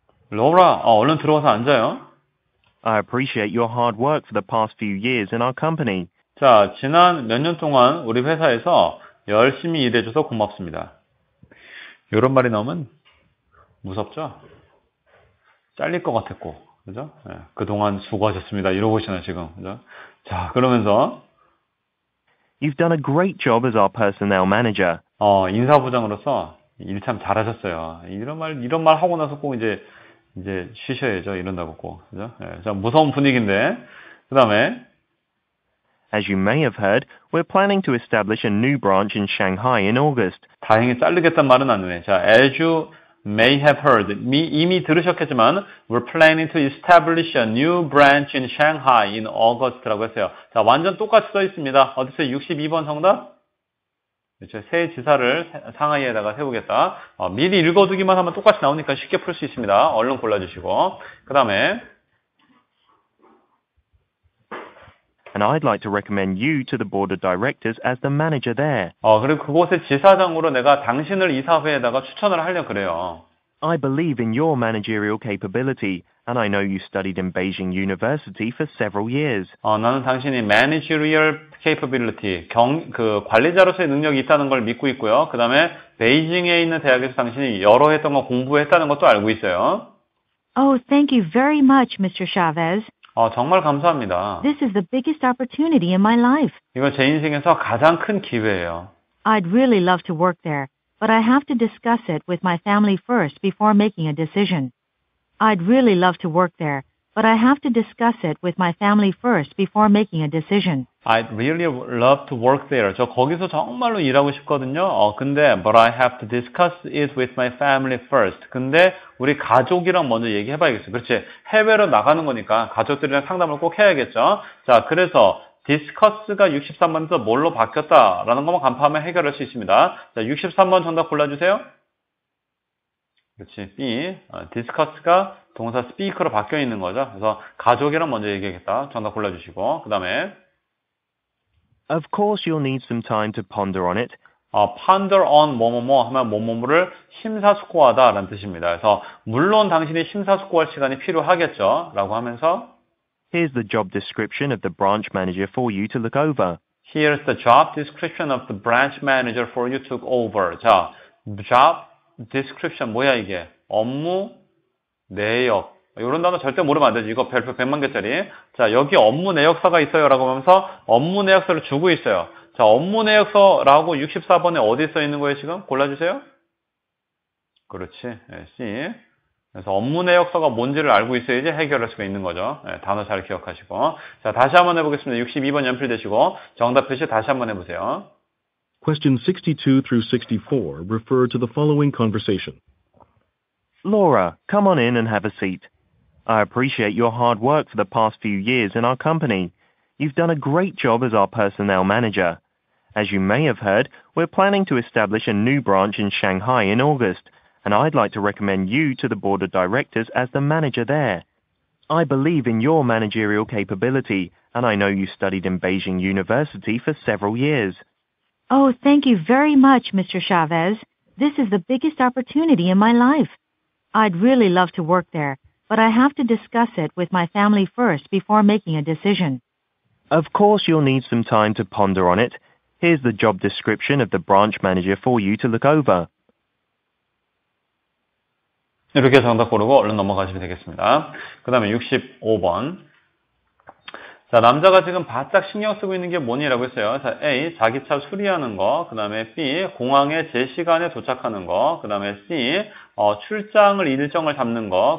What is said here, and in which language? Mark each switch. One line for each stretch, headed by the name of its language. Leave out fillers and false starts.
Korean: 로라, 얼른 들어와서 앉아요.
English: I appreciate your hard work for the past few years in our company.
Korean: 자, 지난 몇 년 동안 우리 회사에서 열심히 일해줘서 고맙습니다. 이런 말이 나오면 무섭죠? 잘릴 것 같았고, 그죠? 네, 그동안 수고하셨습니다. 이러고 있잖아요, 지금. 그죠? 자, 그러면서
English: You've done a great job as our personnel manager.
Korean: 인사부장으로서 일 참 잘하셨어요. 이런 말 하고 나서 꼭 이제 쉬셔야죠. 이런다고 꼭. 그죠? 네, 자, 무서운 분위기인데. 그 다음에
English: As you may have heard, we're planning to establish a new branch in Shanghai in August.
Korean: 다행히 자르겠다는 말은 안 해.
English: 자, as you may have heard.
Korean: 이미 들으셨겠지만,
English: we're planning to establish a new branch in Shanghai in August라고 했어요.
Korean: 자, 완전 똑같이 써 있습니다. 어디서 62번 정답? 그렇죠. 새 지사를 상하이에다가 세우겠다. 미리 읽어두기만 하면 똑같이 나오니까 쉽게 풀 수 있습니다. 얼른 골라주시고. 그 다음에
English: And I'd like to recommend you to the board of directors as the manager there.
Korean: 그리고 그곳의 지사장으로 내가 당신을 이사회에다가 추천을 하려고 그래요.
English: I believe in your managerial capability, and I know you studied in Beijing University for several years.
Korean: 나는 당신이
English: managerial capability,
Korean: 관리자로서의 능력이 있다는 걸 믿고 있고요. 그 다음에 베이징에 있는 대학에서 당신이 여러 해 동안 공부했다는 것도 알고 있어요.
English: Oh, thank you very much, Mr. Chavez.
Korean: 정말 감사합니다.
English: This is the biggest opportunity in my life.
Korean: 이거 제 인생에서 가장 큰 기회예요.
English: I'd really love to work there, but I have to discuss it with my family first before making a decision. I'd really love to work there, but I have to discuss it with my family first before making a decision. I'd really love to work there.
Korean: 저 거기서 정말로 일하고 싶거든요.
English: 근데 but I have to discuss it with my family first.
Korean: 근데 우리 가족이랑 먼저 얘기해봐야겠어요. 그렇지. 해외로 나가는 거니까 가족들이랑 상담을 꼭 해야겠죠. 자, 그래서 discuss가 63번에서 뭘로 바뀌었다라는 것만 간파하면 해결할 수 있습니다. 자, 63번 정답 골라주세요. 그렇지. B. discuss가 동사 speak로 바뀌어 있는 거죠. 그래서 가족이랑 먼저 얘기하겠다. 정답 골라주시고. 그 다음에
English: Of course you'll need some time to ponder on it. ponder on
Korean: 뭐뭐뭐 하면 뭐뭐뭐를 심사숙고하다라는 뜻입니다. 그래서 물론 당신이 심사숙고할 시간이 필요하겠죠. 라고 하면서
English: Here's the job description of the branch manager for you to look over. Here's the job description of the branch manager for you to look over.
Korean: 자,
English: job description
Korean: 뭐야 이게? 업무 내역. 이런 단어 절대 모르면 안 되지. 이거 별표 100만 개짜리. 자, 여기 업무 내역서가 있어요. 라고 하면서 업무 내역서를 주고 있어요. 자, 업무 내역서라고 64번에 어디 써 있는 거예요, 지금? 골라주세요. 그렇지. 네, C. 그래서 업무 내역서가 뭔지를 알고 있어야지 해결할 수가 있는 거죠. 네, 단어 잘 기억하시고. 자, 다시 한번 해보겠습니다. 62번 연필되시고 정답 표시 다시 한번 해보세요.
English: Question 62 through 64 refer to the following conversation. Laura, come on in and have a seat. I appreciate your hard work for the past few years in our company. You've done a great job as our personnel manager. As you may have heard, we're planning to establish a new branch in Shanghai in August, and I'd like to recommend you to the board of directors as the manager there. I believe in your managerial capability, and I know you studied in Beijing University for several years. Oh, thank you very much, Mr. Chavez. This is the biggest opportunity in my life. I'd really love to work there, but I have to discuss it with my family first before making a decision. Of course you'll need some time to ponder on it. Here's the job description of the branch manager for you to look over.
Korean: 이렇게 정답 고르고 얼른 넘어가시면 되겠습니다. 그 다음에 65번. 자, 남자가 지금 바짝 신경 쓰고 있는 게 뭐니라고 했어요. 자, A, 자기 차 수리하는 거. 그 다음에 B, 공항에 제 시간에 도착하는 거. 그 다음에 C, 출장을 일정을 잡는 거.